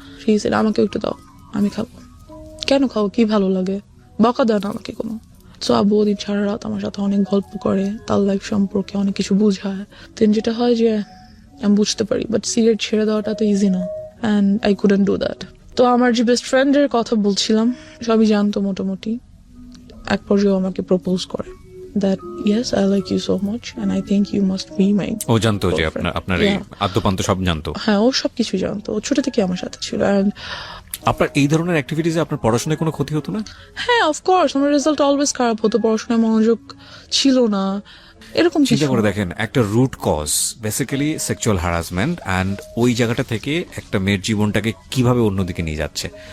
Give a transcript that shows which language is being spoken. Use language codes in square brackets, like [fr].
[bn] He said, আমাকে একটু দাও, আমি খাবো। কেন খাও, কি ভালো লাগে? বকা দেয় না আমাকে কোনো। তো আব্বু ওদিন সারা রাত আমার সাথে অনেক গল্প করে, তার লাইফ সম্পর্কে অনেক কিছু বুঝায়। দেন যেটা হয় যে আমি বুঝতে পারি, বাট সিগারেট ছেড়ে দেওয়াটা তো ইজি না, and I couldn't do that. তো আমার যে বেস্ট ফ্রেন্ডের কথা বলছিলাম, সবই জানতো মোটামুটি। এক পর্যায়ে আমাকে প্রপোজ করে [en] that yes, I like you so much and I think you must be my [bn] ও জানতো যে আপনার এই আদ্যপান্ত সব জানতো? হ্যাঁ, ও সবকিছু জানতো, ও ছোট থেকে আমার সাথে ছিল। And আপনার এই ধরনের অ্যাক্টিভিটিজে আপনার পড়াশোনায় কোনো ক্ষতি হতো না? হ্যাঁ, অফকোর্স, আমার রেজাল্ট অলওয়েজ খারাপ হতো, পড়াশোনায় মনোযোগ ছিল না, এরকম চিন্তা করে দেখেন, একটা root cause basically sexual harassment, and ওই জায়গাটা থেকে একটা মেয়ের জীবনটাকে কিভাবে অন্যদিকে নিয়ে যাচ্ছে।